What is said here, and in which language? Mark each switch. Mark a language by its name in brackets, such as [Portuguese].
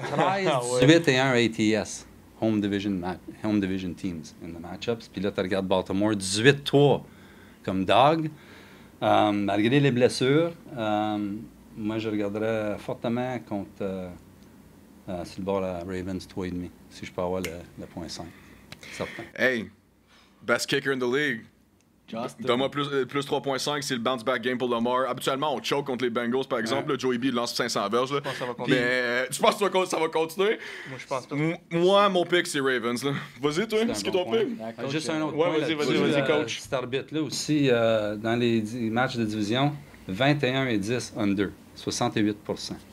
[English] 13-18 ATS. Home division teams in the matchups. [French] Puis là, tu regardes Baltimore, 18-3 comme dog. Malgré les blessures, moi, je regarderais fortement contre... sur le bord de la Ravens, 3,5. Si je peux avoir le point 5. Certain. [English] Hey, best kicker in the league. [French] Donne-moi plus 3.5, c'est le [English] bounce back game [French] pour Lamar. Habituellement, on choke contre les Bengals, par exemple. Là, Joey B lance 500 verges. Là. Je pense que ça va continuer. Mais tu penses que ça va continuer? Moi, je pense pas. Moi, mon pick, c'est Ravens. Là. Vas-y, toi, c'est qui ton pick? Juste un autre Ouais, point. vas-y, coach. Cet arbitre-là aussi, dans les matchs de division, 21-10 under, 68%.